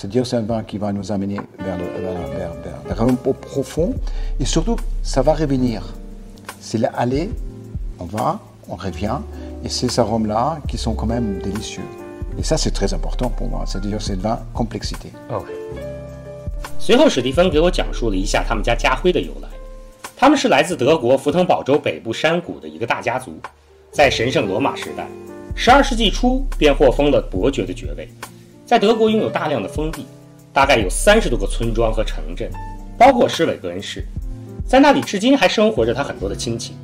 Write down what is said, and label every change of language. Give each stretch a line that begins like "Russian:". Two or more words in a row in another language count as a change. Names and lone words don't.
French: C'est-à-dire c'est un vin qui va nous amener vers un peu profond et surtout, ça va revenir. C'est l'aller, on revient et ces arômes-là qui sont quand même délicieux. Et ça, c'est très important pour moi. C'est-à-dire c'est le vin complexité. OK.
Chinese: 随后史蒂芬给我讲述了一下他们家家徽的由来。他们是来自德国福腾堡州北部山谷的一个大家族，在神圣罗马时代12世纪初便获封了伯爵的爵位，在德国拥有大量的封地，大概有30多个村庄和城镇，包括施韦格恩市，在那里至今还生活着他很多的亲戚。